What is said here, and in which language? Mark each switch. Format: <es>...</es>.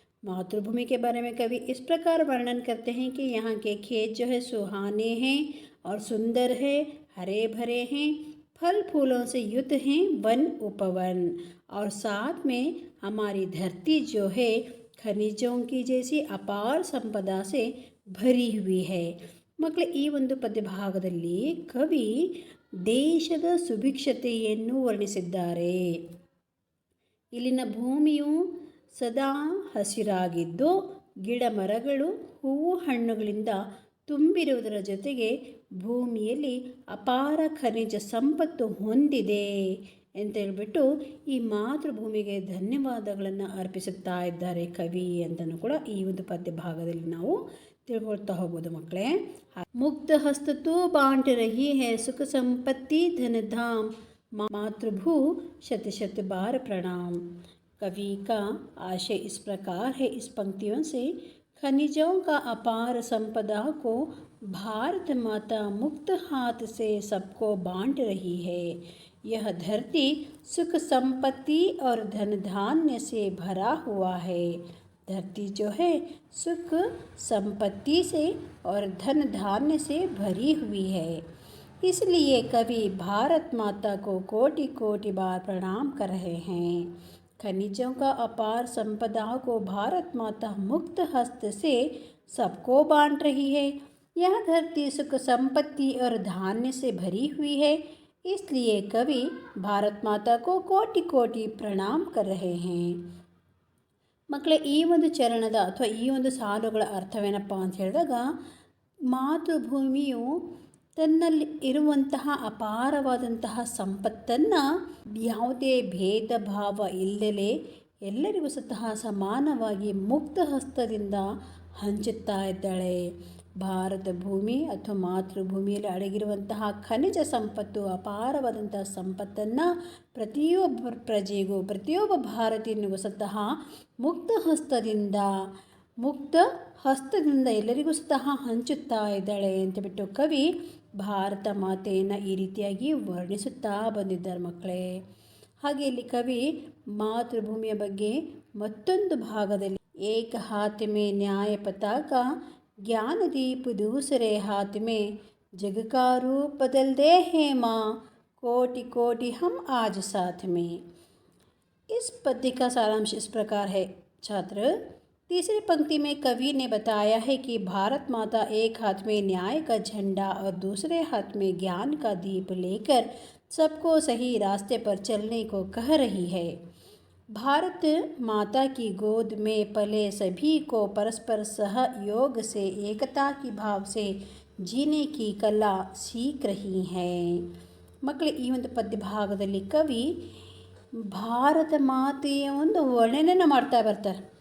<hi>मातृभूमि के बारे में कवि इस प्रकार वर्णन करते हैं कि यहाँ के खेत जो है सुहाने हैं और सुंदर है, हरे भरे हैं, फल फूलों से युक्त हैं, वन उपवन, और साथ में हमारी धरती जो है खनिजों की जैसी अपार संपदा से भरी हुई है.</hi> <kn>ಮಕ್ಕಳೇ, ಈ ಒಂದು ಪದ್ಯಭಾಗದಲ್ಲಿ ಕವಿ ದೇಶದ ಸುಭಿಕ್ಷತೆಯನ್ನು ವರ್ಣಿಸಿದ್ದಾರೆ. ಇಲ್ಲಿನ ಭೂಮಿಯು ಸದಾ ಹಸಿರಾಗಿದ್ದು ಗಿಡ ಮರಗಳು ಹೂವು ಹಣ್ಣುಗಳಿಂದ ತುಂಬಿರುವುದರ ಜೊತೆಗೆ ಭೂಮಿಯಲ್ಲಿ ಅಪಾರ ಖನಿಜ ಸಂಪತ್ತು ಹೊಂದಿದೆ ಅಂತ ಹೇಳ್ಬಿಟ್ಟು ಈ ಮಾತೃಭೂಮಿಗೆ ಧನ್ಯವಾದಗಳನ್ನು ಅರ್ಪಿಸುತ್ತಾ ಇದ್ದಾರೆ ಕವಿ ಅಂತಲೂ ಕೂಡ ಈ ಒಂದು ಪದ್ಯಭಾಗದಲ್ಲಿ ನಾವು ತಿಳ್ಕೊಳ್ತಾ ಹೋಗ್ಬೋದು ಮಕ್ಕಳೇ.</kn> <hi>मुक्त हस्त तो बांट रही है सुख संपत्ति धन धाम, मातृभू शत शत बार प्रणाम. कवि का आशय इस प्रकार है इस पंक्तियों से, खनिजों का अपार संपदा को भारत माता मुक्त हाथ से सबको बांट रही है. यह धरती सुख संपत्ति और धन धान्य से भरा हुआ है. धरती जो है सुख संपत्ति से और धन धान्य से भरी हुई है. इसलिए कवि भारत माता को कोटि कोटि बार प्रणाम कर रहे हैं. खनिजों का अपार संपदा को भारत माता मुक्त हस्त से सबको बांट रही है. यह धरती सुख संपत्ति और धान्य से भरी हुई है. इसलिए कवि भारत माता को कोटि कोटि प्रणाम कर रहे हैं.</hi> <kn>ಮಕ್ಕಳೇ, ಈ ಒಂದು ಚರಣದ ಅಥವಾ ಈ ಒಂದು ಸಾಲುಗಳ ಅರ್ಥವೇನಪ್ಪ ಅಂತ ಹೇಳಿದಾಗ, ಮಾತೃಭೂಮಿಯು ತನ್ನಲ್ಲಿ ಇರುವಂತಹ ಅಪಾರವಾದಂತಹ ಸಂಪತ್ತನ್ನು ಯಾವುದೇ ಭೇದ ಭಾವ ಇಲ್ಲದೆ ಎಲ್ಲರಿಗೂ ಸಹ ಸಮಾನವಾಗಿ ಮುಕ್ತ ಹಸ್ತದಿಂದ ಹಂಚುತ್ತಾ ಇದ್ದಾಳೆ. ಭಾರತ ಭೂಮಿ ಅಥವಾ ಮಾತೃಭೂಮಿಯಲ್ಲಿ ಅಡಗಿರುವಂತಹ ಖನಿಜ ಸಂಪತ್ತು, ಅಪಾರವಾದಂತಹ ಸಂಪತ್ತನ್ನು ಪ್ರತಿಯೊಬ್ಬ ಪ್ರಜೆಗೂ, ಪ್ರತಿಯೊಬ್ಬ ಭಾರತೀಯನಿಗೂ ಸಹ ಮುಕ್ತ ಹಸ್ತದಿಂದ ಎಲ್ಲರಿಗೂ ಸಹ ಹಂಚುತ್ತಾ ಇದ್ದಾಳೆ ಅಂತ ಬಿಟ್ಟು ಕವಿ ಭಾರತ ಮಾತೆಯನ್ನು ಈ ರೀತಿಯಾಗಿ ವರ್ಣಿಸುತ್ತಾ ಬಂದಿದ್ದಾರೆ ಮಕ್ಕಳೇ. ಹಾಗೆ ಇಲ್ಲಿ ಕವಿ ಮಾತೃಭೂಮಿಯ ಬಗ್ಗೆ ಮತ್ತೊಂದು ಭಾಗದಲ್ಲಿ</kn> <hi>ಏಕ हाथ में न्याय पताका ज्ञान दीप दूसरे हाथ में जग का रूप बदल दे है माँ कोटि कोटि हम आज साथ में। इस पद्य का सारांश इस प्रकार है छात्र। तीसरी पंक्ति में कवि ने बताया है कि भारत माता एक हाथ में न्याय का झंडा और दूसरे हाथ में ज्ञान का दीप लेकर सबको सही रास्ते पर चलने को कह रही है। भारत माता की गोद में पले सभी को परस्पर सहयोग से एकता की भाव से जीने की कला सीख रही है।</hi> <kn>ಮಕ್ಕಳು, ಈ ಒಂದು ಪದ್ಯ ಭಾಗದಲ್ಲಿ ಕವಿ ಭಾರತ ಮಾತೆಯ ಒಂದು ವರ್ಣನೆಯನ್ನು ಮಾಡ್ತಾ ಬರ್ತಾರೆ.</kn>